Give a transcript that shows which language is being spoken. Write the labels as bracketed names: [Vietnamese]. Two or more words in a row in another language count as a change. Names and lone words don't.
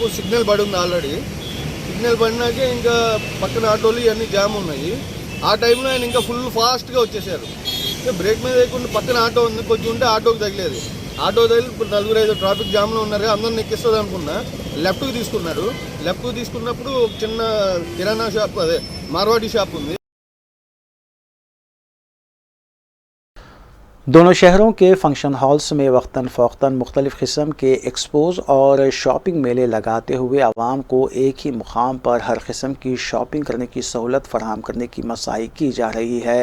[Telugu] సిగ్నల్ పడి ఉంది ఆల్రెడీ సిగ్నల్ పడినాకే ఇంకా పక్కన ఆటోలు ఇవన్నీ జామ్ ఉన్నాయి ఆ టైంలో ఆయన ఇంకా [English] full fast [Telugu] వచ్చేసారు బ్రేక్ మీద వేయకుండా పక్కన ఆటో ఉంది కొంచెం ఉంటే ఆటోకి తగిలేదు ఆటో తగిలి ఇప్పుడు 4-5 [English] traffic jam [Telugu] ఉన్నారు అందరిని ఎక్కిస్తుంది అనుకున్నా లెఫ్ట్కి తీసుకున్నారు లెఫ్ట్కి తీసుకున్నప్పుడు ఒక చిన్న కిరాణా షాప్ అదే మార్వాడి షాప్ ఉంది। [Urdu] دونوں شہروں کے فنکشن ہالز میں وقتاً فوقتاً مختلف قسم کے ایکسپوز اور شاپنگ میلے لگاتے ہوئے عوام کو ایک ہی مقام پر ہر قسم کی شاپنگ کرنے کی سہولت فراہم کرنے کی مساعی کی جا رہی ہے۔